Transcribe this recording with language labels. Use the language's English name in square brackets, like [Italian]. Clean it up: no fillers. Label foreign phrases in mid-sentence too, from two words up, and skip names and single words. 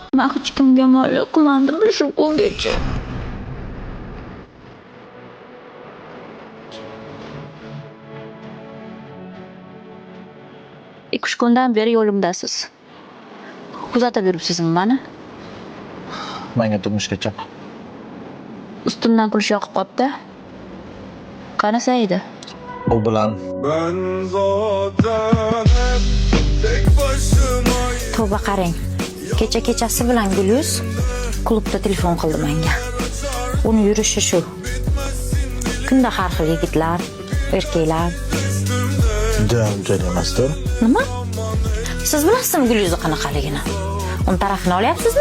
[Uzbek] Men hech kimga yomonlik qilmadim shu kungacha. İki üç kundan beri yo'limdasiz. Kuzatib yuribsizmi meni? Menga turmushga chiq. Ustimdan kulish yoqib qopti. Qani Saida? U bilan [Turkish] Ben zaten hep tek başımayım. [Uzbek] Tavba qarang. Kecha-kechasi bilan Gulyuz klubda telefon qildi menga. Uni yurishi shu. Kunda har xil yigitlar, erkaklar. joy emasdir. Nima? Siz bilasizmi Gulyuzni qanaqaligini? Uni tarafini olyapsizmi?